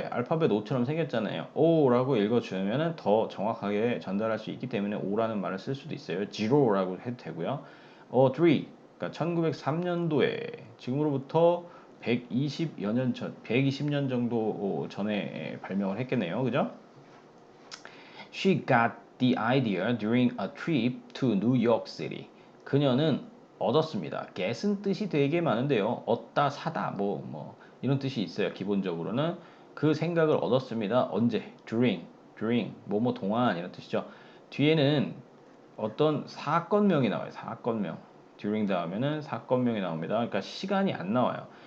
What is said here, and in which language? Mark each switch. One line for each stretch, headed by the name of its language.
Korean: 알파벳 O처럼 생겼잖아요. O라고 읽어주면 더 정확하게 전달할 수 있기 때문에 O라는 말을 쓸 수도 있어요. Zero라고 해도 되고요. 3. 그러니까 1903년도에 지금으로부터 120년 정도 전에 발명을 했겠네요. 그죠?
English: She got the idea during a trip to New York City.
Korean: 그녀는 얻었습니다. get은 뜻이 되게 많은데요. 얻다, 사다, 이런 뜻이 있어요. 기본적으로는 그 생각을 얻었습니다. 언제? during, 뭐뭐 동안 이런 뜻이죠. 뒤에는 어떤 사건명이 나와요. 사건명. during 다음에는 사건명이 나옵니다. 그러니까 시간이 안 나와요.